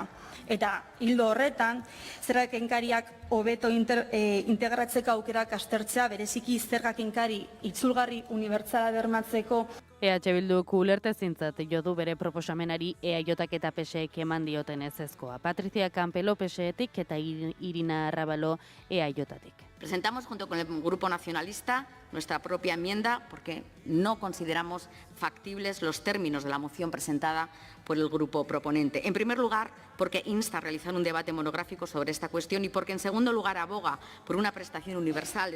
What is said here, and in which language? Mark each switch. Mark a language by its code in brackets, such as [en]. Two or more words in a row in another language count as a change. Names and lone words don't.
[eu] Eta hildo horretan, zerga kenkariak hobeto integratzeko aukerak aztertzea, bereziki zerga kenkari itzulgarri unibertsala bermatzeko. EH Bilduk ulertezintzat jo du bere proposamenari EAJak eta PSek eman dioten ezezkoa. Patricia Campelo PSetik eta Irina Arrabalo EAJatik. [es] Presentamos junto con el Grupo Nacionalista nuestra propia enmienda porque no consideramos factibles los términos de la moción presentada por el grupo proponente. En primer lugar, porque insta a realizar un debate monográfico sobre esta cuestión y porque en segundo lugar aboga por una prestación universal.